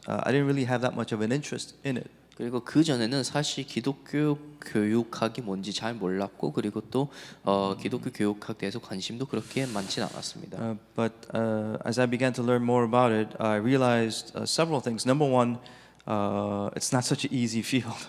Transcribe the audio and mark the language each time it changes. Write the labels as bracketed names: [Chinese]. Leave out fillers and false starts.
[English] I didn't really have that much of an interest in it. [Korean] 그리고 그 전에는 사실 기독교 교육학이 뭔지 잘 몰랐고 그리고 또 기독교 교육학 대해서 관심도 그렇게 많진 않았습니다. [English] But as I began to learn more about it, I realized several things. Number one, it's not such an easy field.